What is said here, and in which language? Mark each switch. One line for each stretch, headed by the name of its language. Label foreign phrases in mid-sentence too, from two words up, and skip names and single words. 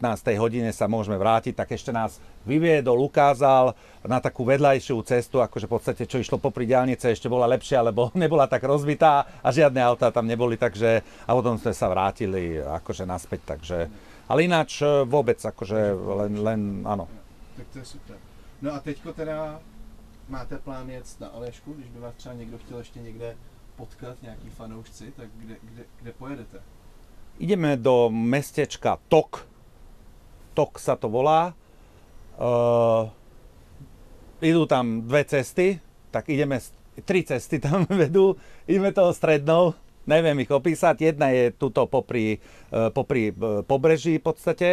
Slovak: hodine sa môžeme vrátiť, tak ešte nás vyviedol, ukázal na takú vedľajšiu cestu, akože v podstate čo išlo popri diaľnice ešte bola lepšia, lebo nebola tak rozbitá a žiadne autá tam neboli, takže a potom sme sa vrátili akože naspäť, takže ale ináč vôbec akože len áno. Tak to je super.
Czech: No a teďko teda máte plán jet na Aljašku, když by vás třeba někdo chtěl ještě někde potkat, nějaký fanoušci, tak kde pojedete?
Slovak: Ideme do mestečka Tok. Tok sa to volá. Idú tam dve cesty, tak tri cesty tam vedú. Ideme toho strednou, neviem ich opísať. Jedna je tuto popri pobreží v podstate.